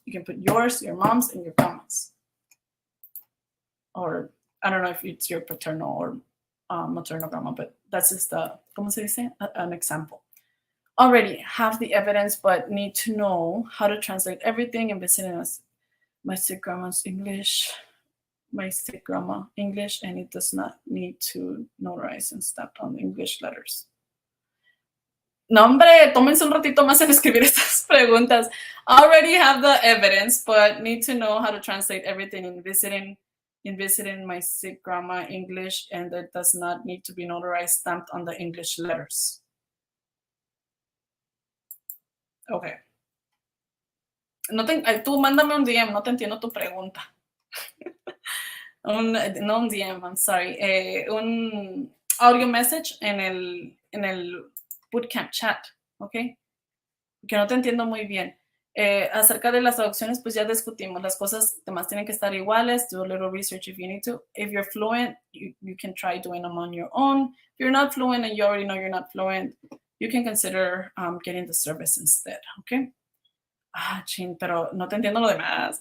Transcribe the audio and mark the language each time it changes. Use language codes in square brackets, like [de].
[en] You can put yours, your mom's, and your grandma's. Or I don't know if it's your paternal or maternal grandma, but that's just [es] ¿cómo se dice? [en] An example. already have the evidence but need to know how to translate everything and visit us. My sick grandma's English, my sick grandma English, and it does not need to notarize and stamp on English letters. [es] No, hombre, tómense un ratito más en escribir estas preguntas. [en] Already have the evidence, but need to know how to translate everything in visiting my sick grandma English, and it does not need to be notarized, stamped on the English letters. Okay. [es] Tú mándame un DM, no te entiendo tu pregunta. No un DM, [en] I'm sorry. [es] Un audio message en el bootcamp chat, ¿ok? Que no te entiendo muy bien. Acerca de las traducciones, pues ya discutimos. Las cosas además tienen que estar iguales. [en] Do a little research if you need to. If you're fluent, you can try doing them on your own. If you're not fluent and you already know you're not fluent, you can consider getting the service instead, ¿ok? [es] Chin, pero no te entiendo lo demás.